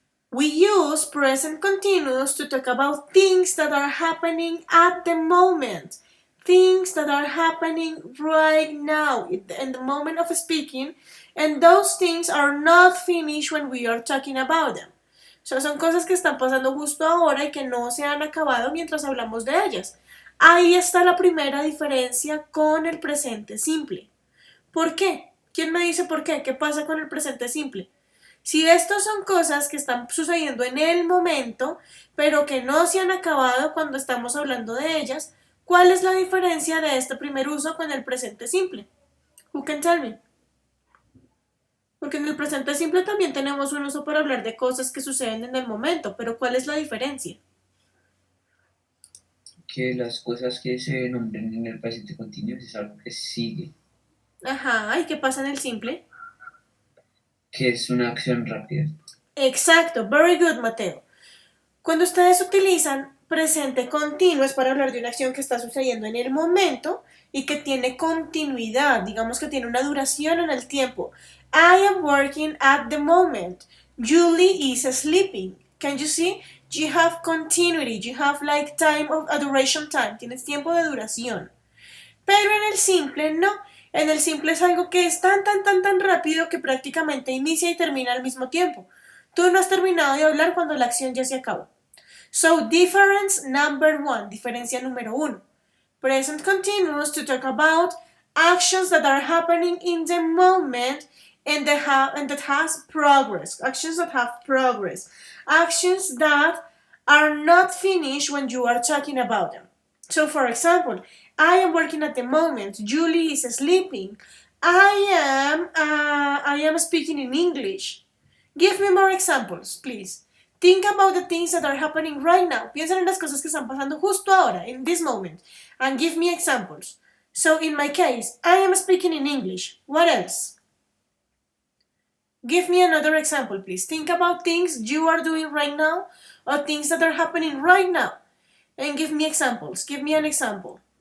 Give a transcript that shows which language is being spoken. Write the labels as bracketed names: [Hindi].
[English] We use present continuous to talk about things that are happening at the moment. Things that are happening right now in the moment of speaking, and those things are not finished when we are talking about them. [Spanish] So, son cosas que están pasando justo ahora y que no se han acabado mientras hablamos de ellas. Ahí está la primera diferencia con el presente simple. ¿Por qué? ¿Quién me dice por qué? ¿Qué pasa con el presente simple? Si estos son cosas que están sucediendo en el momento, pero que no se han acabado cuando estamos hablando de ellas, ¿cuál es la diferencia de este primer uso con el presente simple? [English] Who can tell me? [Spanish] Porque en el presente simple también tenemos un uso para hablar de cosas que suceden en el momento, pero ¿cuál es la diferencia? Que las cosas que se nombren en el presente continuo es algo que sigue, Ajá, ¿y qué pasa en el simple? que es una acción rápida. Exacto, [English] very good, Mateo. [Spanish] Cuando ustedes utilizan presente continuo es para hablar de una acción que está sucediendo en el momento y que tiene continuidad, digamos que tiene una duración en el tiempo. [English] I am working at the moment. Julie is sleeping. Can you see? You have continuity, you have like time of a duration time, [Spanish] tienes tiempo de duración. Pero en el simple no. En el simple es algo que es tan rápido que prácticamente inicia y termina al mismo tiempo. Tú no has terminado de hablar cuando la acción ya se acabó. [English] So, difference number 1, [Spanish] diferencia número 1. [English] Present continuous to talk about actions that are happening in the moment and that has progress. Actions that have progress. Actions that are not finished when you are talking about them. So, for example, I am working at the moment. Julie is sleeping. I am speaking in English. Give me more examples, please. Think about the things that are happening right now. [Spanish] Piensa en las cosas que están pasando justo ahora, [English] in this moment, and give me examples. So, in my case, I am speaking in English. What else? Give me another example, please. Think about things you are doing right now or things that are happening right now. And give me examples. Give me an example.